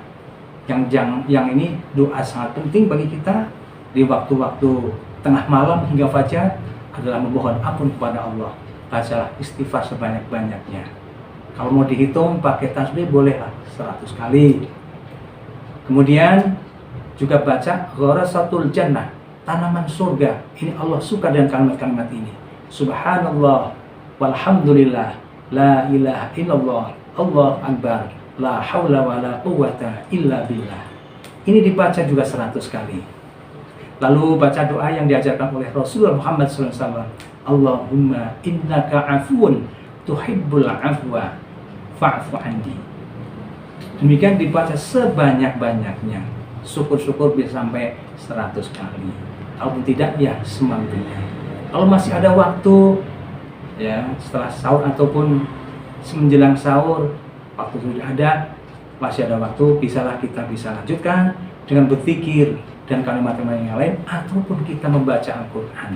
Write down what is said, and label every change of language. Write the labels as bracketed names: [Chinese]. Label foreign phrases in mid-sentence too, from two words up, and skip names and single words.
[Indonesian] Yang ini doa sangat penting bagi kita di waktu-waktu tengah malam hingga fajar adalah memohon ampun kepada Allah. Bacalah istighfar sebanyak-banyaknya. Kalau mau dihitung pakai tasbih bolehlah 100 kali. Kemudian juga baca [Arabic] غراس الجنة, [Indonesian] tanaman surga. Ini Allah suka dengan kalimat-kalimat ini. [Arabic] سبحان الله والحمد لله لا إله إلا الله الله أكبر لا حول ولا قوة إلا بالله. [Indonesian] Ini dibaca juga 100 kali. Lalu baca doa yang diajarkan oleh Rasulullah Muhammad SAW. [Arabic] اللهم إنك عفو تحب العفو فاعف عني. [Indonesian] Demikian dibaca sebanyak-banyaknya. Syukur-syukur bisa sampai 100 kali. Kalau tidak ya semampunya. Kalau masih ada waktu ya setelah sahur ataupun menjelang sahur, waktu sudah ada, masih ada waktu, kita bisa lanjutkan dengan berzikir dan kalimat-kalimat yang lain, ataupun kita membaca Al-Quran.